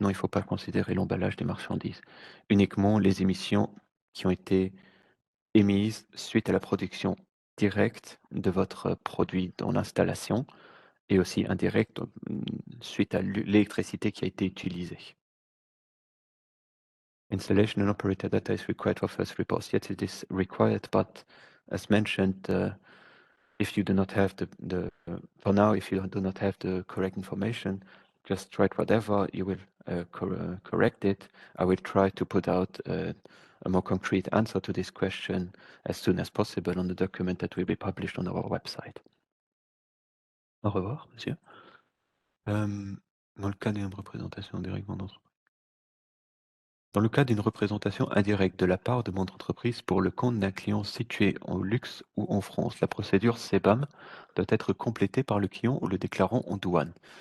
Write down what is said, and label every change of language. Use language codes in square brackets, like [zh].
[fr] Non, il ne faut pas considérer l'emballage des marchandises. Uniquement les émissions qui ont été émises suite à la production directe de votre produit dans l'installation et aussi indirecte suite à l'électricité qui a été utilisée. [en] Installation and operator data is required for first reports. Yes, it is required, but as mentioned, if you do not have for now, if you do not have the correct information, just write whatever, you will correct it. I will try to put out a more concrete answer to this question as soon as possible on the document that will be published on our website. [fr] Au revoir, monsieur. Dans le cas d'une représentation directement d'entreprise. Dans le cas d'une représentation indirecte de la part de mon entreprise pour le compte d'un client situé en luxe ou en France, la procédure CBAM doit être complétée par le client ou le déclarant en douane.